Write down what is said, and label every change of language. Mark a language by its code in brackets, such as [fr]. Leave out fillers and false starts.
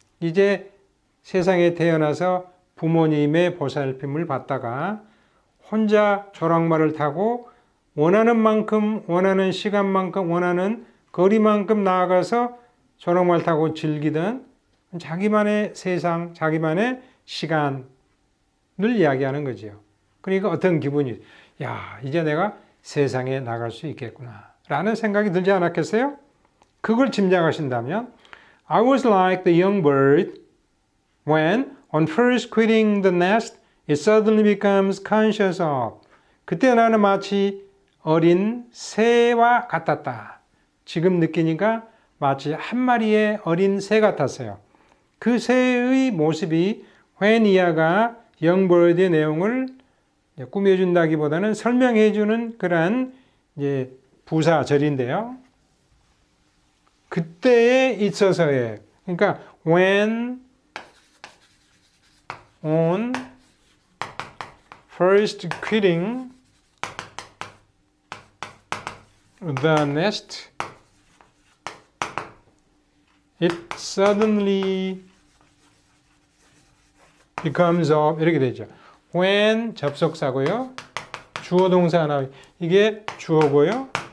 [ko] 이제 세상에 태어나서 부모님의 보살핌을 받다가 혼자 조랑말을 타고 원하는 만큼, 원하는 시간만큼, 원하는 거리만큼 나아가서 조랑말 타고 즐기던 자기만의 세상, 자기만의 시간을 이야기하는 거죠. 그러니까 어떤 기분이, 야, 이제 내가 세상에 나갈 수 있겠구나 라는 생각이 들지 않았겠어요? 그걸 짐작하신다면 [en] I was like the young bird when on first quitting the nest it suddenly becomes conscious of. [ko] 그때 나는 마치 어린 새와 같았다. 지금 느끼니까 마치 한 마리의 어린 새 같았어요. 그 새의 모습이 when 이하가 young bird의 내용을 꾸며준다기보다는 설명해주는 그러한 이제 부사절인데요. 그때에 있어서의 그러니까 [en] when on first quitting the nest it suddenly becomes of [ko] 이렇게 되죠. when 접속사고요. 주어 동사 하나 이게 주어고요.